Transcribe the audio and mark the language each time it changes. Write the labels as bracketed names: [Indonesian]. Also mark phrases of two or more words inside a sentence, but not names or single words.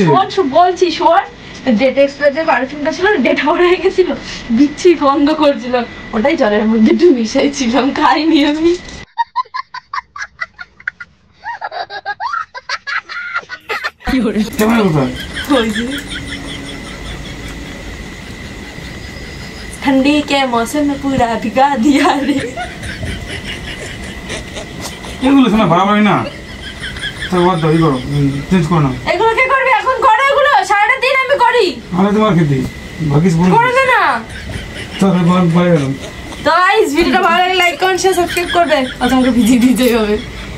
[Bangla] শোন বলছি শোন, [English] date expire perfume-ta [Bangla] ছিল, [English] date out [Bangla] হয়ে গেছিল, বিচ্ছি গন্ধ করছিল, ওটাই জলের মধ্যে একটু মিশাইছিলাম, খাইনি আমি। কেমন কোথায়? [Hindi] ठंडी के मौसम में पूरा भिगा दिया रे। [Bangla] এগুলো শোনা বাড়াবাড়ি না, তাই বাদ দাও, ই করো, চেঞ্জ করো না। এগুলো কে করবে এখন? করো এগুলো, সারাটা দিন আমি করি। আমি তোমার খেতে ভাগিস বল করবে না তাহলে বল বাইরে গেলাম। তো গাইস, ভিডিওটা ভালো লাগলে [English] like comment share subscribe [Bangla] করবে, আর তোমাকে ভিডিও দিতে হবে।